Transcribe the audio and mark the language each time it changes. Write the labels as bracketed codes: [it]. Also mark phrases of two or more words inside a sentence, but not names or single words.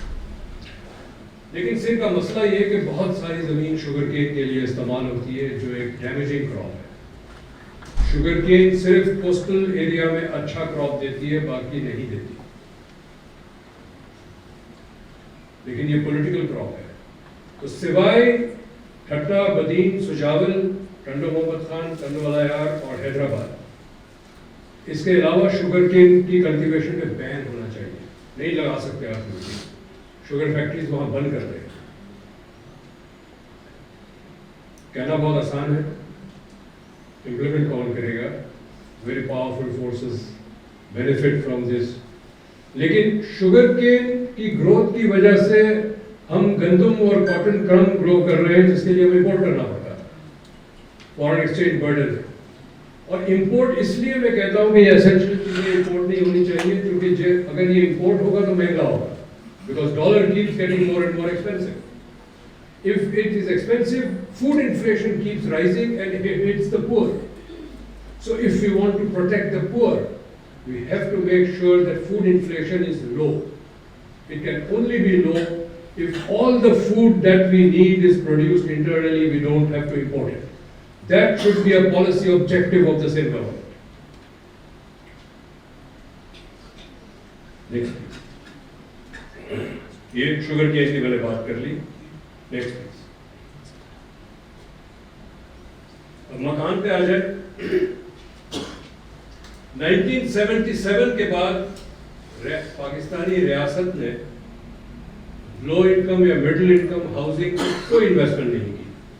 [ur] لیکن سندھ کا مسئلہ یہ ہے کہ بہت ساری زمین [en] sugar cane [ur] کے لیے استعمال ہوتی ہے جو ایک [en] damaging crop [ur] ہے. [en] sugar cane [ur] صرف [en] coastal area [ur] میں اچھا کراپ دیتی ہے، باقی نہیں دیتی، لیکن یہ [en] political crop [ur] ہے. تو سوائے ٹھٹہ, بدین، سجاول، ٹنڈو محمد خان، کندوالہ یار اور حیدرآباد، اس کے علاوہ [en] sugar cane [ur] کی کلٹیویشن میں بین ہونا چاہیے. نہیں لگا سکتے آپ لوگ, [en] sugar factories [ur] وہاں بند کر رہے ہیں. کہنا بہت آسان ہے، امپلیمنٹ کون کرے گا? [en] very powerful forces benefit from this. [ur] لیکن [en] sugar cane [ur] کی گروتھ کی وجہ سے ہم گندم اور کاٹن کم گرو کر رہے ہیں جس کے لیے ہمیں امپورٹ کرنا پڑتا ہے, [en] foreign exchange burden [ur] ہے. اور امپورٹ اس لیے میں کہتا ہوں کہ یہ ایسینشل چیزیں امپورٹ نہیں ہونی چاہئیں، کیونکہ اگر یہ امپورٹ ہوگا تو مہنگا ہوگا, [en] because dollar keeps getting more and more expensive. If it is expensive, food inflation keeps rising and it hits the poor. So if we want to protect the poor, we have to make sure that food inflation is low. It can only be low if all the food that we need is produced internally, we don't have to import it. That should be a policy objective of the same government. Next please. [ur] یہ [en] sugar case [ur] کی میں نے بات کر لی. [en] next please. [ur] اب مکان پہ آ جائے. 1977 کے بعد پاکستانی ریاست نے [en] low income [ur] یا [en] middle income housing [ur] کوئی انویسٹمنٹ نہیں کی.